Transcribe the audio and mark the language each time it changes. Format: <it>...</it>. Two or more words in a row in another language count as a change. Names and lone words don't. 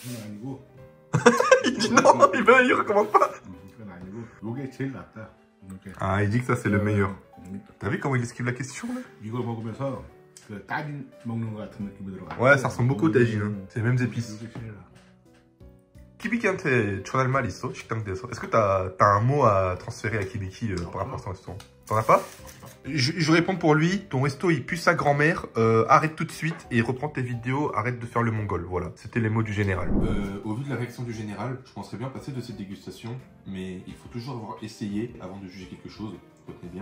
<fr>Il dit non, il recommande pas. Ah, il dit que ça c'est le meilleur. T'as vu comment il esquive la question là? Ouais, ça ressemble beaucoup au tagine. Hein. C'est les mêmes épices.</fr> <ko>Kibiki한테 전할 말 있어? 식당대에서.</ko> <fr>Est-ce que t'as un mot à transférer à Kibiki par rapport à son restaurant? T'en as pas? Je réponds pour lui, ton resto il pue sa grand-mère, arrête tout de suite et reprends tes vidéos, arrête de faire le mongol, voilà. C'était les mots du général. Au vu de la réaction du général, je penserais bien passer de cette dégustation, mais il faut toujours avoir essayé avant de juger quelque chose, retenez bien.</fr>